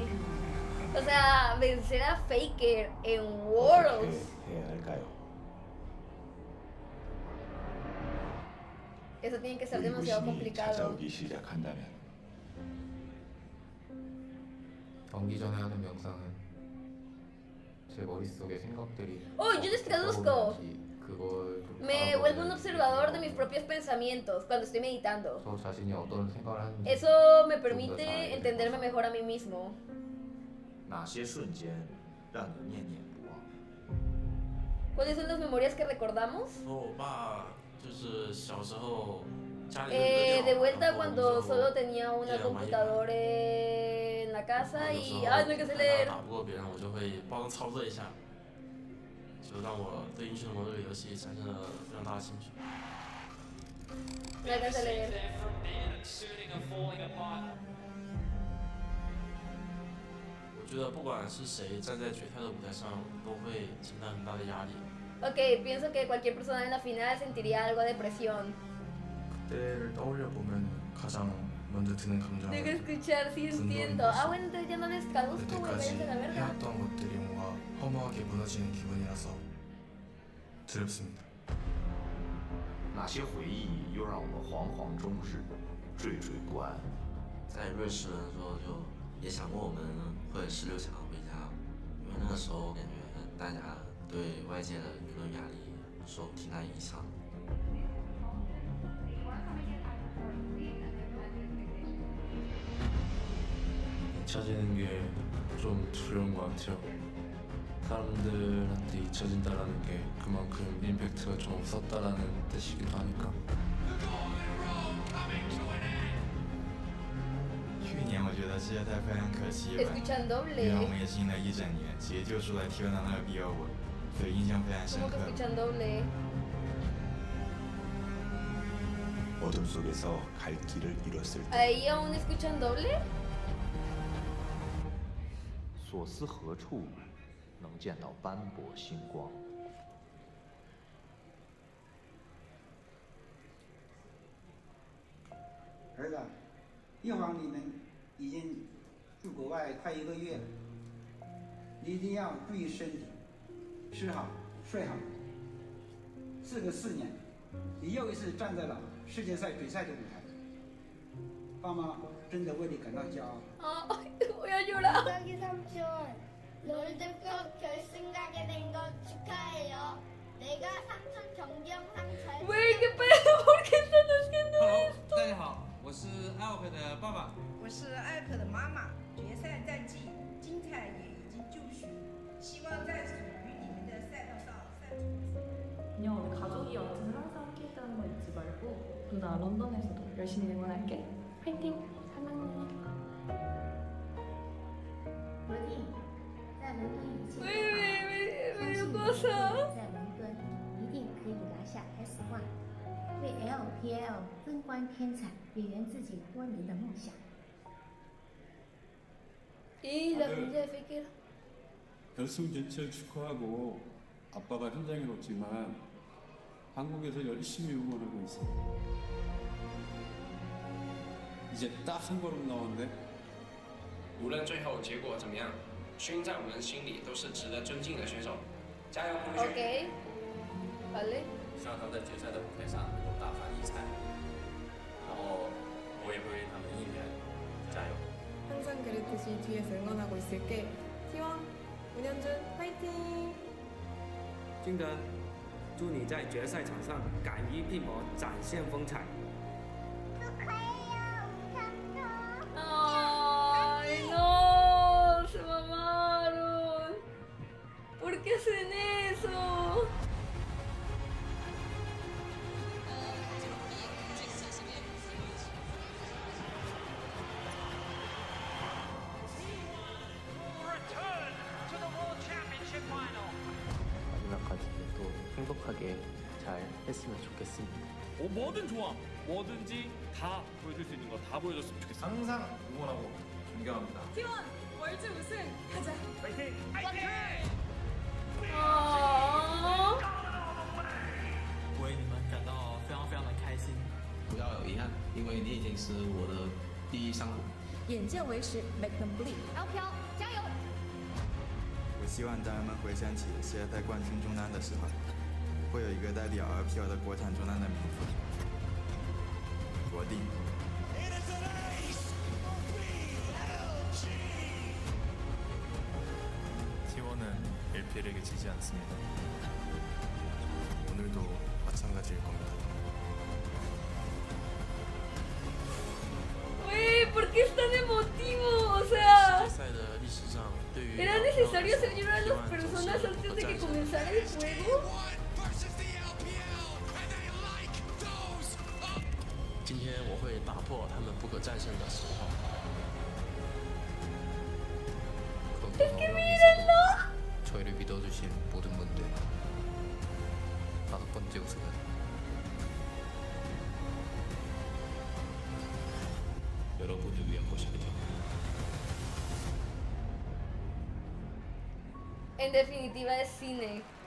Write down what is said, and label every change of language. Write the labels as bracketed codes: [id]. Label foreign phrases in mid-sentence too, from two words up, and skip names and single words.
[es] O sea, vencer a Faker en Worlds. Eso tiene que ser demasiado complicado. [ko] 경기 전에 하는 명상은 제 머릿속의 생각들이 [es] ¡Oh, yo les traduzco! [ko] 그걸 좀 [es] Me vuelvo un observador de mis propios pensamientos cuando estoy meditando. [ko] 저 자신이 어떤 생각을 하는지 [es] Eso me permite entenderme mejor a mí mismo. [zh] 哪些瞬间让你念念不忘？ [es] ¿Cuáles son las memorias que recordamos? [zh] 我爸就是小时候家里有一个 [es] De [zh] 电脑， [es] vuelta [zh] 然后 [es] cuando [zh] 就 [es] solo tenía una [zh] 一人玩一盘 [es] computadora en la casa [zh] 有时 [es] y... [zh] 候 [es] ¡Ay, no hay que [zh] 打 [es] leer! [zh] 打不过别人，我就会帮他操作一下，就让我对英雄联盟这个游戏产生了非常大的兴趣。 [es] No alcanza a leer. [zh] 我觉得不管是谁站在决赛的舞台上，都会承担很大的压力。 [es] Ok, pienso que cualquier persona en la final sentiría algo de presión. [ko] 그때를 떠올려 보면 가장 먼저 드는 감정은 [es] Tengo que escuchar, sí entiendo. Ah, bueno, entonces ya no les traduzco, güey, [ko] 여태까지 [es] váyanse a la verga. [ko] 해왔던 것들이 뭔가 허무하게 무너지는 기분이라서 두렵습니다. [zh] 哪些回忆又让我们惶惶终日，惴惴不安？在瑞士的时候就也想过我们会16强回家，因为那个时候感觉大家对外界的舆论压力受挺大影响。 [ko] 잊혀지는 게 좀 두려운 것 같아요. 사람들한테 잊혀진다라는 게 그만큼 임팩트가 좀 없었다라는 뜻이기도 하니까. [zh] 去年我觉得世界赛非常可惜吧， [es] Escuchan [zh] 因为我 [es] doble. [zh] 们也经历了一整年，结就出来 T1的那个 BO5，所以印象非常深 [es] ¿Cómo [zh] 刻 [es] que。 escuchan doble? [ko] 어둠 속에서 갈 길을 잃었을 때 [es] ¿Ahí aún escuchan doble? [zh] 所思何处能见到斑驳星光？儿子，一会儿你们已经住国外快1个月了，你一定要注意身体，吃好睡好。事隔4年，你又一次站在了世界赛决赛的舞台，爸妈真的为你感到骄傲。 [es] voy a llorar. [ko] 저기 삼촌, 롤드컵 결승 가게 된 거 축하해요. 내가 삼촌 경기 영상 잘. [es] Güey, qué pedo, ¿por qué están haciendo esto? [zh] 大家好，我是艾克的爸爸，我是艾克的妈妈。决赛战绩精彩也已经就绪，希望在属于你们的赛道上赛出自如。 [ko] 그냥 우리 가족이 여튼을 항상 함께 있다는 거 잊지 말고 누나 런던에서도 열심히 응원할게. 파이팅! 사랑해. [zh] 罗弟，在伦敦一切 [es] Me dio [zh] 都好， [es] cosa. [zh] 在伦敦一定可以拿下 S1，为 LPL 增光添彩，圆圆自己多年的梦想。 [es] Y la familia de Fekir. [ko] 결승 진출 축하하고 아빠가 현장에 없지만 한국에서 열심히 응원하고 있어. 이제 딱 한 걸음 남았는데 [zh] 无论最后结果怎么样，勋在我们心里都是值得尊敬的选手，加油，胡旭！ [es] Ok. Vale. [zh] 希望他们在决赛的舞台上能够大放异彩，然后我也会为他们应援，加油！ [ko] 항상 그랬듯이 뒤에서 응원하고 있을게. T1, 문현준, 파이팅! [zh] 金德，祝你在决赛场上敢于拼搏，展现风采。 [es] Ay, no, se mamaron. ¿Por qué hacen eso? [ko] 마지막까지 또 행복하게 잘 했으면 좋겠습니다. 뭐든 좋아. 뭐든지 다 보여줄 수 있는 거 다 보여줬으면 좋겠어. 항상 응원하고 존경합니다. T1, 월드 우승 가자. 파이팅! Oh. [zh] 为你们感到非常非常的开心。不要有遗憾，因为你已经是我的第一上路。眼见为实 ， [en] make them believe. [zh] LPL 加油！我希望当人们回想起世界赛冠军中单的时候，会有一个代表 LPL 的国产中单的名字，罗定。 [ko] T1은 LPL에게 지지 않습니다. 오늘도 마찬가지일 겁니다. [es] Güey, ¿por qué es tan emotivo? O sea, [zh] 赛的历史上，对于 [es] ¿era necesario hacer llorar a las personas antes de que comenzara el juego? [zh] 今天我会打破他们不可战胜的时候。 [es] Es que mírenlo. [ko] 저희를 믿어주신 모든 분들 5번째 우승은 여러분을 위한 것입니다. [es] En definitiva es cine.